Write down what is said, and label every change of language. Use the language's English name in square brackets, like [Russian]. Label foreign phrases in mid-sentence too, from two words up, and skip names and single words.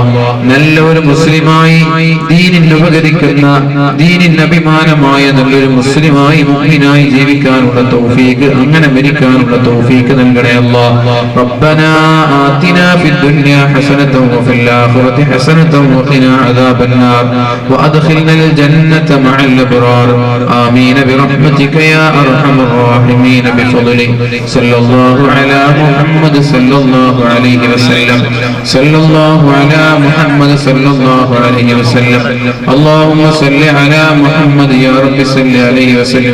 [Malayalam] നല്ല ഒരു മുസ്ലിമായി, ദീനിന് ഉപകരിക്കുന്ന, ദീനിന് അഭിമാനമായ നല്ലൊരു മുസ്ലിമായി, മുഅ്മിനായി ജീവിക്കാനുള്ള തൗഫീഖ്, അങ്ങനെ മരിക്കാനുള്ള തൗഫീഖ് നൽകണേ അല്ലാഹ്. [Arabic] ربنا آتنا في الدنيا حسنة وفي الآخرة حسنة وقنا عذاب النار وأدخلنا الجنة مع الأبرار. ആമീൻ برحمتك يا أرحم الراحمين بفضلك. صلى الله على محمد صلى الله عليه وسلم. صلى الله على محمد صلى الله عليه وسلم. اللهم صل على محمد يا رب صل عليه وسلم.